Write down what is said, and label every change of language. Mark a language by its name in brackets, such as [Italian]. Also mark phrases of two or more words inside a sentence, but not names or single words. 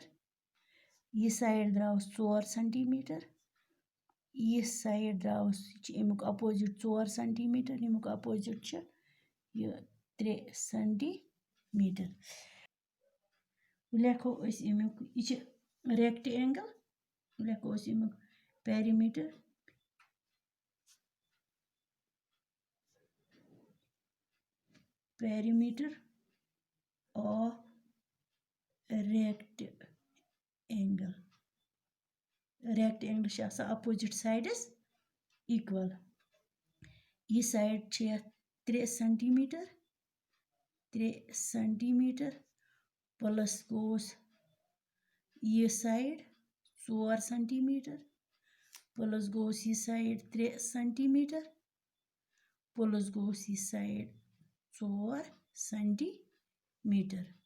[Kashmiri] ये साइड द्राव 4 सेंटीमीटर. ये साइड द्राव अमुक अपोजिट 4 सेंटीमीटर. अमुक अपोजिट छ ये 3 सेंटीमीटर. लेखो अस अमुक ये छ रेक्टेंगल. लेखो अस अमुक पेरीमीटर. [English] Perimeter of rectangle. Rectangle [Kashmiri] छ आसा [English] opposite sides equal. [Kashmiri] ये साइड छ 3 सेंटीमीटर. 3 [English] centimetre plus [Kashmiri] गोस ये साइड 4 [English] centimetre plus [Kashmiri] गोस ये साइड 3 [English] centimetre plus [Kashmiri] गोस ये साइड 4 सेंटीमीटर.